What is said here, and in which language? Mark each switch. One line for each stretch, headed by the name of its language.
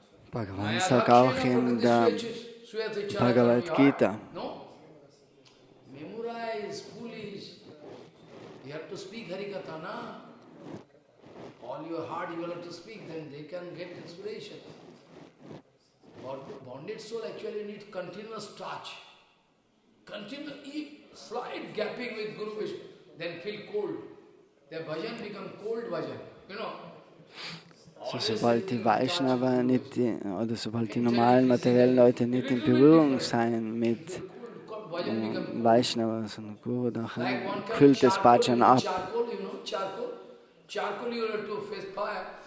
German: Bhagavan sagt auch in der Bhagavad Gita,
English: No? Memorize, foolish. You have to speak Harikatha, na? All your heart you will have to speak, then they can get inspiration. Bonded soul actually needs continuous touch. Continuous, slight gapping with Guru Vishnu, then feel cold. Their bhajan become cold bhajan, you know.
German: so, sobald die Vaishnava nicht, sobald die normalen materiellen Leute nicht in Berührung sein mit Vaishnava, sondern Guru, dann kühlt das Bhajan ab.
English: Charcoal, you know, charcoal. Charcoal you have to face fire.